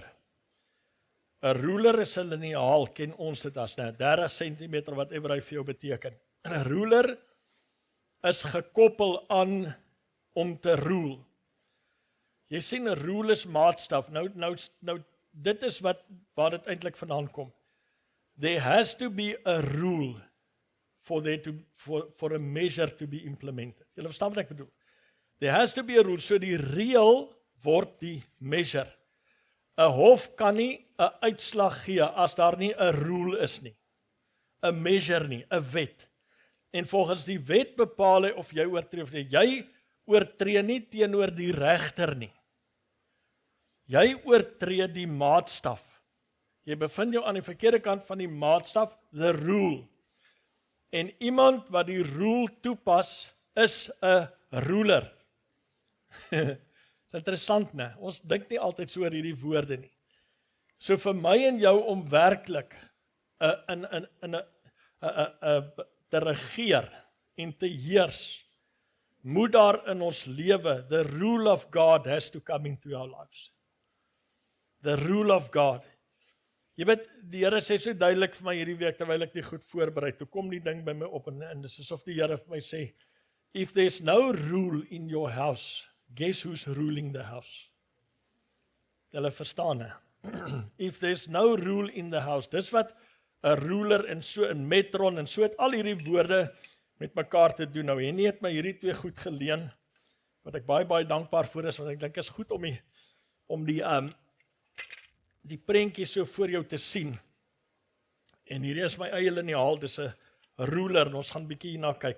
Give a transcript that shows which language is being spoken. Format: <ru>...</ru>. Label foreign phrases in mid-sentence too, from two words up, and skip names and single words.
<af>'n ruler is 'n liniaal, ken ons dit as 30 cm, whatever hy vir jou beteken. 'n ruler is gekoppel aan om te rule. Jy sien, 'n rule is maatstaf. Nou dit is waar dit eintlik vandaan kom.</af> <en>There has to be a rule for a measure to be implemented.</en> <af>Julle verstaan wat ek bedoel?</af> <en>There has to be a rule,</en> <af>so die reël word die measure. 'n hof kan nie 'n uitslag gee as daar nie 'n rule is nie. 'n measure nie, 'n wet. En volgens die wet bepaal hy of jy oortree of nie. Jy oortree nie teenoor die regter nie. Jy oortree die maatstaf. Jy bevind jou aan die verkeerde kant van die maatstaf,</af> <en>the rule.</en> <af>En iemand wat die rule toepas, is 'n ruler. Dit is interessant, né? Ons dink nie altyd so oor hierdie woorde nie. So vir my en jou om werklik te regeer en te heers, moet daar in ons lewe,</af> <en>the rule of God has to come into our lives. The rule of God.</en> <af>Jy weet, die Here sê so duidelik vir my hierdie week, terwyl ek dit goed voorberei, toe kom die ding by my op, en dis asof die Here vir my sê,</af> <en>if there's no rule in your house, guess who's ruling the house?</en> <af>Julle verstaan, hè?</af> <en>If there's no rule in the house,</en> <af>dis wat 'n ruler en so 'n metron en so het al hierdie woorde met mekaar te doen. Nou Henny het my hierdie twee goed geleen wat ek baie dankbaar vir is, want ek dink is goed om die prentjie so voor jou te sien. En hierdie is my eie liniaal, dis 'n ruler en ons gaan bietjie hierna kyk.</af>